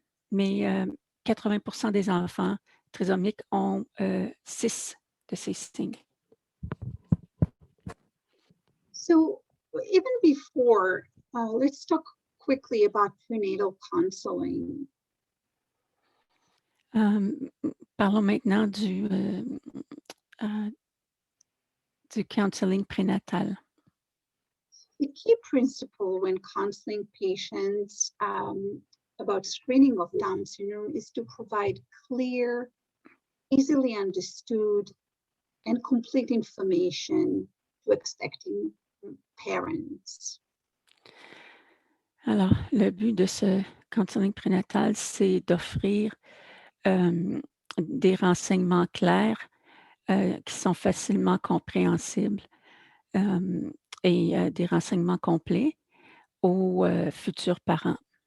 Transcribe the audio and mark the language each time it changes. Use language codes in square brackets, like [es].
[fr] Mais 80% des enfants trisomiques ont 6 de ces signes. [en] So even before, let's talk quickly about prenatal counseling. [fr] Parlons maintenant du counseling prénatal. [en] The key principle when counseling patients about screening of Down syndrome is to provide clear, easily understood, and complete information to expecting parents. [fr] Alors, le but de ce counseling prénatal, c'est d'offrir des renseignements clairs qui sont facilement compréhensibles et des renseignements complets aux futurs parents.